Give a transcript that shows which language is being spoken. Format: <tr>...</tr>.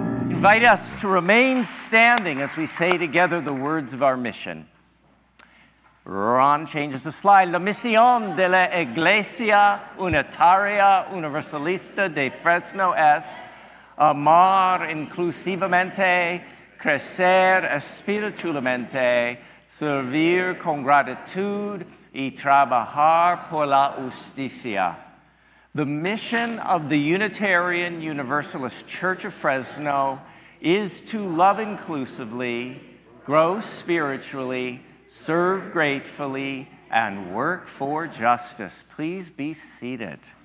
<en>Invite us to remain standing as we say together the words of our mission. Ron changes the slide.</en> <es>La misión de la Iglesia Unitaria Universalista de Fresno es amar inclusivamente, crecer espiritualmente, servir con gratitud y trabajar por la justicia.</es> <en>The mission of the Unitarian Universalist Church of Fresno is to love inclusively, grow spiritually, serve gratefully, and work for justice. Please be seated.</en>